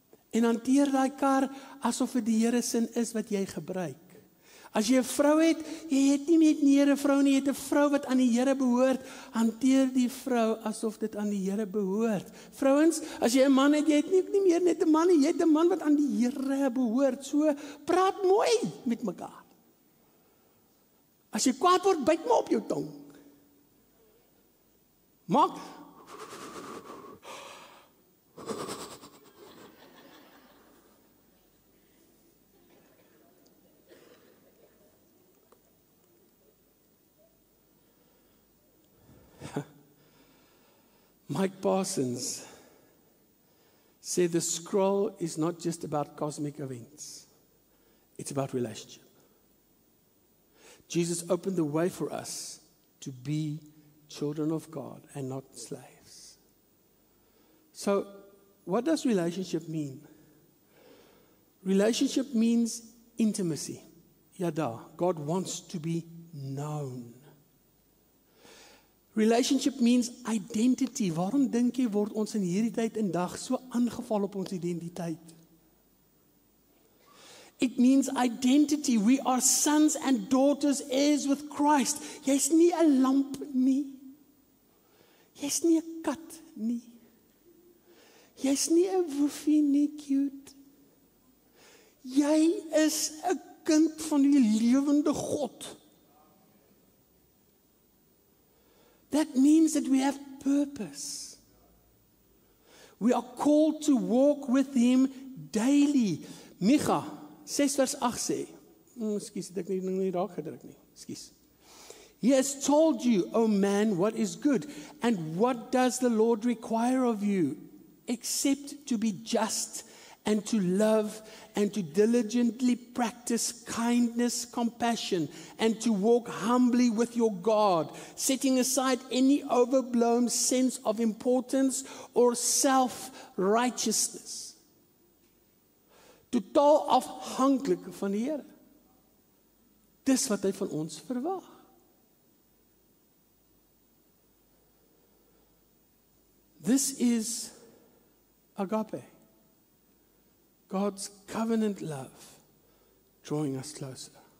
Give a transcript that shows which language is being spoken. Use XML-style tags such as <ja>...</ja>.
<af>En hanteer daai kar asof dit die Here se is wat jy gebruik. As jy 'n vrou het, jy het nie meer 'n vrou nie, jy het 'n vrou wat aan die Here behoort, hanteer die vrou asof dit aan die Here behoort. Vrouens, as jy 'n man het, jy het nie meer net 'n man nie, jy het 'n man wat aan die Here behoort. So, praat mooi met mekaar. As jy kwaad word, byt maar op jou tong. Maak.</af> <en>Mike Parsons said the scroll is not just about cosmic events. It's about relationship. Jesus opened the way for us to be children of God and not slaves. So, what does relationship mean? Relationship means intimacy. Yada, God wants to be known. Relationship means identity.</en> <af>Waarom dink jy word ons in hierdie tyd en dag so aangeval op ons identiteit?</af> <en>It means identity. We are sons and daughters, heirs with Christ.</en> <af>Jy's nie 'n lamp nie. Jy's nie 'n kat nie. Jy's nie 'n woefie nie, cute. Jy is 'n kind van die lewende God.</af> <en>That means that we have purpose. We are called to walk with Him daily.</en> <af>Micha 6 vers 8 sê, Ekskuus, het ek nie raak gedruk nie. Ekskuus.</af> <en>He has told you, O man, what is good, and what does the Lord require of you, except to be just and to love and to diligently practice kindness, compassion, and to walk humbly with your God, setting aside any overblown sense of importance or self-righteousness.</en> <af>Totaal afhanklik van die Here. Dis wat hy van ons verwag.</af> <en>This is agape. God's covenant love drawing us closer.</en>